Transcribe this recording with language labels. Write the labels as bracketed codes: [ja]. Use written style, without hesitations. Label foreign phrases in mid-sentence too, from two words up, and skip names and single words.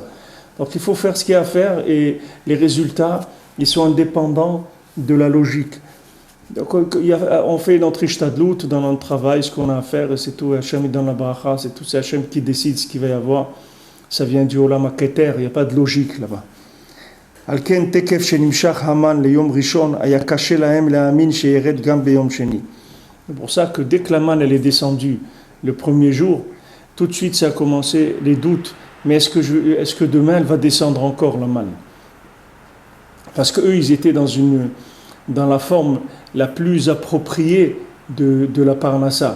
[fr] Donc il faut faire ce qu'il y a à faire et les résultats, ils sont indépendants de la logique. Donc on fait notre ishtadlout dans notre travail, ce qu'on a à faire, et c'est tout. Hachem est dans la bracha, c'est tout. C'est Hachem qui décide ce qu'il va y avoir. Ça vient du Olam HaKeter, il n'y a pas de logique là-bas. [he] על כן תכף שנמשך המן ליום ראשון היה קשה להם להאמין שירד גם ביום שני. [fr] C'est pour ça que dès que la manne elle est descendue le premier jour, tout de suite ça a commencé les doutes. Mais est-ce que demain elle va descendre encore la manne? Parce qu'eux ils étaient dans la forme la plus appropriée de la parnassa.